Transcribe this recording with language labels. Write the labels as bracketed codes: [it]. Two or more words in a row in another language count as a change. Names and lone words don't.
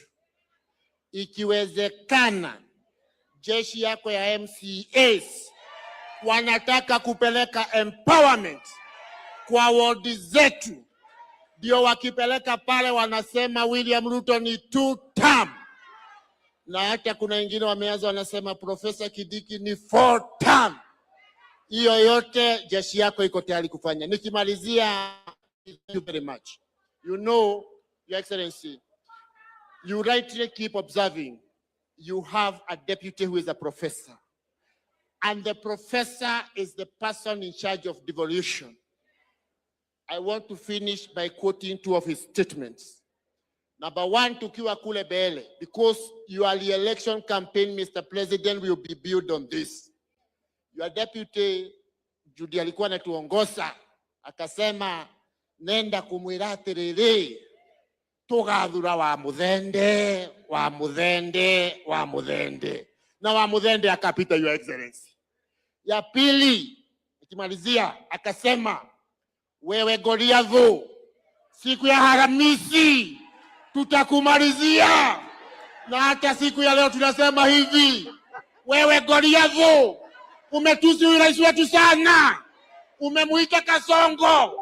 [sw] Ikiwezekana, jeshi yako ya MCAs wanataka kupeleka empowerment kwa ward zetu, ndio wakipeleka pale wanasema William Ruto ni 2 term. Na hata kuna wengine wameanza wanasema Professor Kidiki ni 4 term. Hiyo yote jeshi yako iko tayari kufanya. Nikimalizia, [en] thank you very much. You know, Your Excellency, you rightly keep observing, you have a deputy who is a professor. And the professor is the person in charge of devolution. I want to finish by quoting 2 of his statements. Number 1, [sw] tukiwa kule Bele, [en] because your re-election campaign, Mr. President, will be built on this. Your deputy [sw] Judy alikuwa anatuongoza akasema nenda [ki] kumwira atiriri tugathura wa Muthende na wa Muthende [sw] akapita, [en] Your Excellency. [sw] Ya pili nikimalizia, akasema wewe Goliath, siku ya Alhamisi tutakumalizia. Na hata siku ya leo tunasema hivi, wewe Goliath, umetusi rais wetu sana, umemuita Kasongo.